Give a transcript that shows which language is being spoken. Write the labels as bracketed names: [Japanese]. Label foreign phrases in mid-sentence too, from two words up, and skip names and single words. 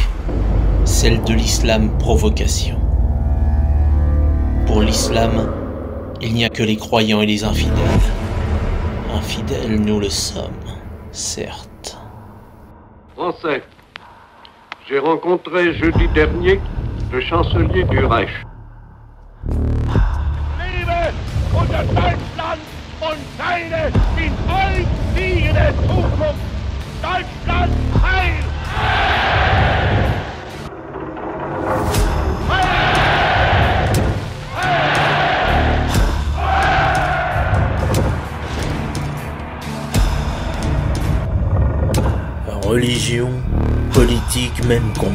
[French] Celle de l'islam, provocation. Pour l'islam, il n'y a que les croyants et les infidèles. Infidèles, nous le sommes, certes. Français, j'ai rencontré jeudi dernier le chancelier du Reich. [German] Liebe unser Deutschland und seine in euch liegende Zukunft. Deutschland heil! [French] Religion, politique, même combat.